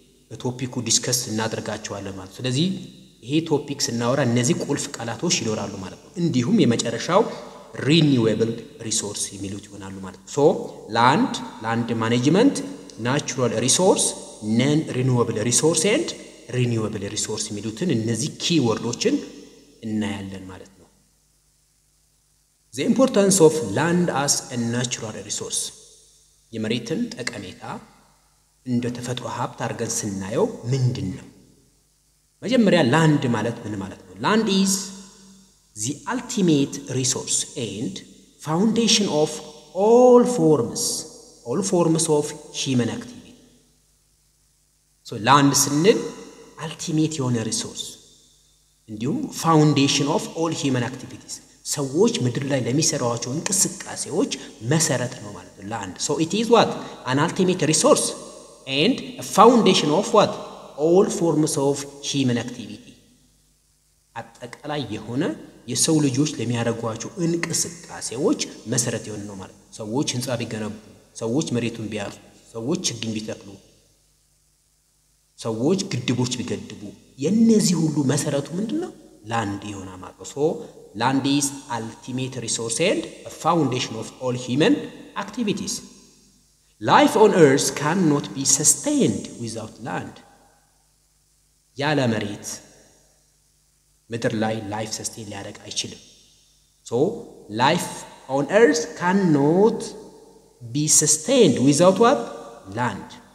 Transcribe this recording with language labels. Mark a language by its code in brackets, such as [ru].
[am] በቶፒኩ ዲስከስ እናደርጋቸዋለን ማለት ነው። ስለዚህ ይሄ ቶፒክ ስናወራ እነዚህ ቁልፍ ቃላቶች ይኖራሉ ማለት ነው። እንዲሁም የመጨረሻው renewable resource የሚሉት ይሆናሉ ማለት ነው። [en] so land management, natural resource, non renewable resource [am] and renewable resource የሚሉትን እነዚህ ኪወርዶችን እናያለን ማለት ነው። [en] the importance of land as a natural resource [am] የመሬትን ጠቀሜታ እንደ ተፈጥሮ ሀብት አድርገን ስናየው ምንድነው? መጀመሪያ ላንድ ማለት ምን ማለት ነው? [en] land is the ultimate resource and foundation of all forms of human activity. [am] so land ስንል ultimate የሆነ resource እንዲሁም [en] foundation of all human activities [am] ሰዎች ምድር ላይ ለሚሰራቸው እንቅስቃሴዎች መሰረት ነው ማለት ነው land. [en] so it is what an ultimate resource and a foundation of what all forms of human activity. [am] አጠቃላይ የሆነ የሰው ልጆች ለሚያደርጓቸው እንቅስቃሴዎች መሰረት የሆነ ነው ማለት ነው። ሰዎች ህንጻ ቢገነቡ፣ ሰዎች መሬቱን ቢያርሱ፣ ሰዎች ችግኝ ቢተክሉ ሰዎች ግድቦች ቢገድቡ የነዚህ ሁሉ መሰረቱ ምንድነው ላንድ ይሆና ማለት ነው [en] so land is ultimate resource and a foundation of all human activities life on earth cannot be sustained without land [am] ያለ መሬት ምድር ላይ [en] life sustain [am] ሊያደርግ አይችልም [en] so life on earth cannot be sustained without what land